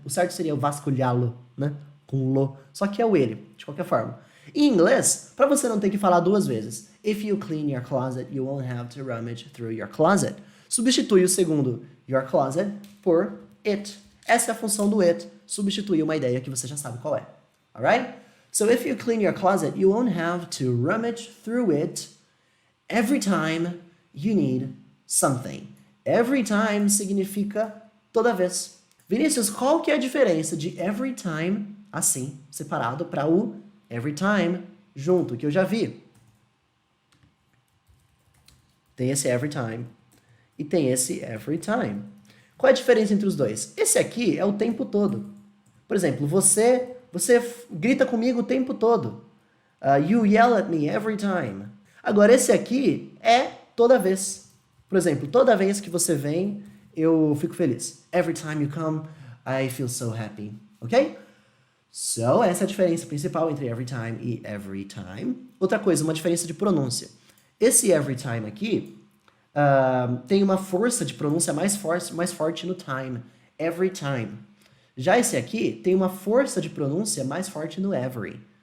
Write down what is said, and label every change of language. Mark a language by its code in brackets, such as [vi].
[pt] O certo seria o vasculhá-lo, né? Com lo. Só que é o ele, de qualquer forma. Em inglês, para você não ter que falar duas vezes, [en] if you clean your closet, you won't have to rummage through your closet. [pt] Substitui o segundo your closet por it. Essa é a função do it, substituir uma ideia que você já sabe qual é. [en] Alright? So if you clean your closet, you won't have to rummage through it every time you need something. [pt] Every time significa toda vez. Vinícius, qual que é a diferença de every time, assim, separado, para o every time junto, que eu já vi? Tem esse every time e tem esse every time. Qual é a diferença entre os dois? Esse aqui é o tempo todo. Por exemplo, você grita comigo o tempo todo. [en] You yell at me every time. [pt] Agora, esse aqui é toda vez. Por exemplo, toda vez que você vem, eu fico feliz. [en] Every time you come, I feel so happy. Ok? [pt] So, essa é a diferença principal entre every time e every time. Outra coisa, uma diferença de pronúncia. Esse every time aqui tem uma força de pronúncia mais forte no time. Every time. Já esse aqui tem uma força de pronúncia mais forte no every.